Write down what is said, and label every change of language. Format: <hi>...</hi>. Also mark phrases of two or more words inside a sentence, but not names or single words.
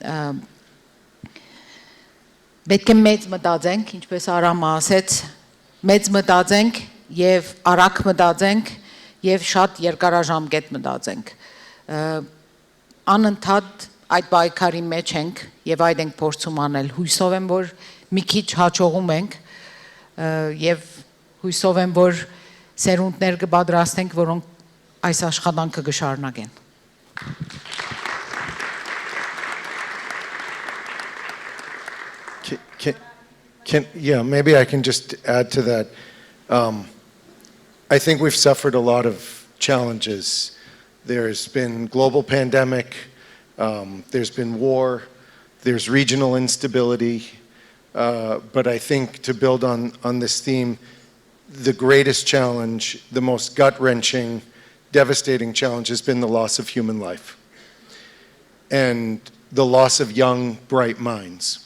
<hy>Պետք է մեծ մտածենք, ինչպես Արամը ասեց, մեծ մտածենք և արագ մտածենք և շատ երկարաժամկետ մտածենք։ Անընդհատ այդ պայքարի մեջ ենք և այդ ենք փորձում անել։ Հույսով եմ, որ մի քիչ հաջողում ենք և հույսով եմ, որ սերունդներ կպատրաստենք, որոնք այս աշխատանքը կշարունակեն։</hy> <en>Yeah, maybe I can just add to that. I think we've suffered a lot of challenges. There's been global pandemic, there's been war, there's regional instability, but I think to build on this theme, the greatest challenge, the most gut-wrenching, devastating challenge has been the loss of human life and the loss of young, bright minds.</en>